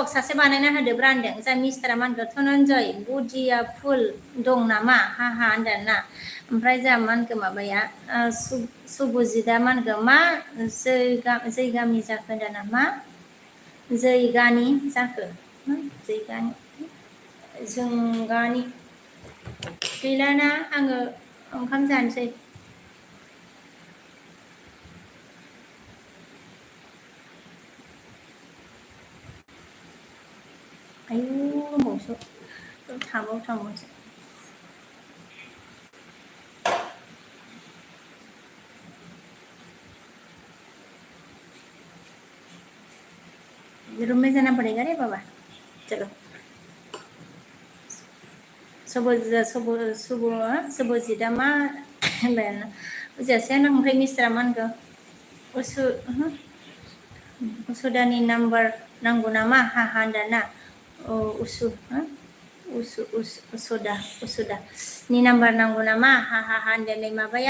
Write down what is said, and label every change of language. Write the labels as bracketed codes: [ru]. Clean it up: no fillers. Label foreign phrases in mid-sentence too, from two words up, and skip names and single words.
[brx] सासे बानायना होदोब्रा होनदों जोंहा मिस्टारा मा होनखो धनन्जय बडिया फुल दं नामा हा होनदों ना ओमफ्राय जोंहा मा होनखो माबाया सुभजितआ मा होनखो मा जै गामि जाखो होनदों ना मा जैगानि जाखो जोंगानि गैलाना आङो ओंखाम जानोसै आयु होनबावसो थांबावसो [hi] रूम में जाना पड़ेगा रे बाबा चलो [brx] सुभजितआ मा होनबाय बुजियासै आं ओमफ्राय मिस्टारा मा होनखो उसुदानि नाम्बार नांगौ नामा हा होनदों ना उसुदानि नाम्बार नांगौ नामा हा होनदों नै माबाया